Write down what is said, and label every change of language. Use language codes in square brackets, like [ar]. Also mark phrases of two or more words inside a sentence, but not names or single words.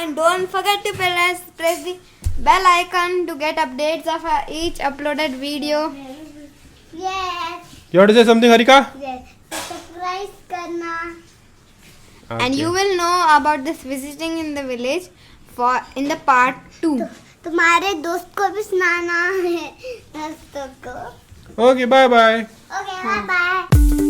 [en] And don't forget to press the bell icon to get updates of each uploaded video. Yes. You want to say something, Harika? [hi] Yes. Surprise करना. [en] And you will know about this visiting in the village in the part 2. [hi] तुम्हारे दोस्त को भी सुनाना है दोस्तों को. [en] Okay, bye bye. Okay, bye bye.